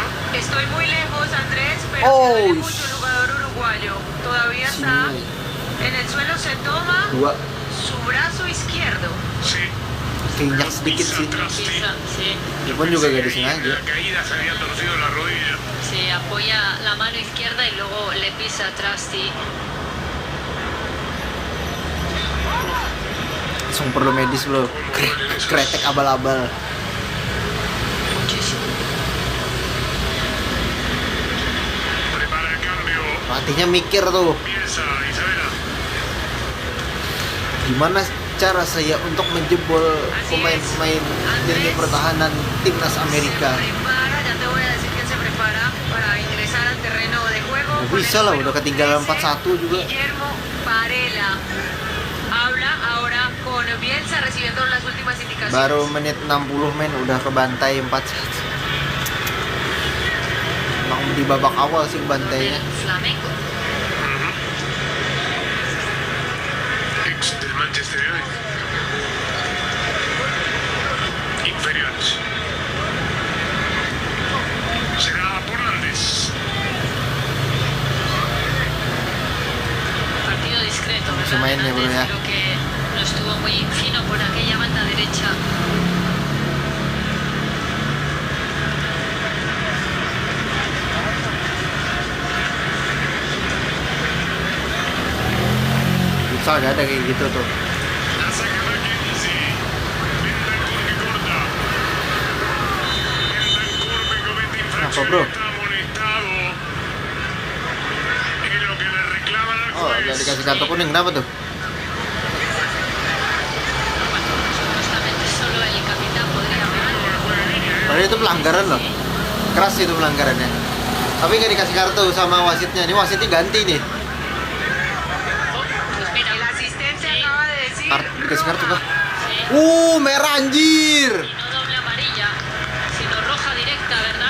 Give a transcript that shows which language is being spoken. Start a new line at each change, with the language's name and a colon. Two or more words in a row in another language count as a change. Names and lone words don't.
Spanish: Estoy muy lejos, Andrés, pero Oh, me duele mucho el jugador uruguayo. Todavía está Sí. en el suelo, se toma
Indonesian: Dua.
Spanish: su brazo izquierdo. Sí.
Indonesian: Keinjak sedikit
Spanish: Pisa
Indonesian: sih.
Spanish: Trusty. Pisa, sí,
Indonesian: Dia pun juga gak
Spanish: En
Indonesian: disengaja.
Spanish: la caída se había torcido la rodilla. sí, apoya la mano izquierda y luego le pisa Trusty.
Indonesian: Langsung perlu medis bro. Kretek abal-abal.
Spanish: Muchísimo. Prepara el cambio.
Indonesian: Pelatihnya mikir tuh.
Spanish: Piensa Isabela.
Indonesian: Gimana cara saya untuk menjebol pemain-pemain lini pertahanan timnas Amerika.
Spanish: Se prepara, ya te voy a decir que se prepara para ingresar al terreno de juego.
Indonesian: Udah
Spanish: con
Indonesian: bisa
Spanish: el
Indonesian: lah,
Spanish: número
Indonesian: udah ketinggalan
Spanish: 13,
Indonesian: 4-1 juga.
Spanish: Guillermo Varela. Habla ahora con Bielsa recibiendo las últimas indicaciones.
Indonesian: Baru menit 60 men udah kebantai 4-1. Emang di babak awal sih bantainya.
Spanish: Del Flamengo. Ex del Manchester United. Inferiores. Será por Andes. Partido discreto, Se ¿verdad?
Indonesian: mainnya, bro, ya.
Spanish: Creo que no estuvo muy fino por aquella banda derecha.
Indonesian: Futsal gak ada kayak gitu tuh.
Spanish: La saca Mackenzie. Bentancur que corta. Bentancur que comete infracción.
Indonesian: bro?
Spanish: Está amonestado. Es lo que le reclaman al Oh, juez.
Indonesian: udah dikasih kartu kuning kenapa tuh? Bueno, supuestamente solo el capitán podría pegar. Padahal itu pelanggaran loh. Keras itu pelanggarannya. Tapi nggak dikasih kartu sama wasitnya. Ini wasitnya ganti nih.
Spanish: Pues mira, El asistente Sí. acaba de decir
Indonesian: Dikasih kartu kah?
Spanish: sí,
Indonesian: Merah anjir.
Spanish: Y no doble amarilla, sino roja directa, ¿verdad?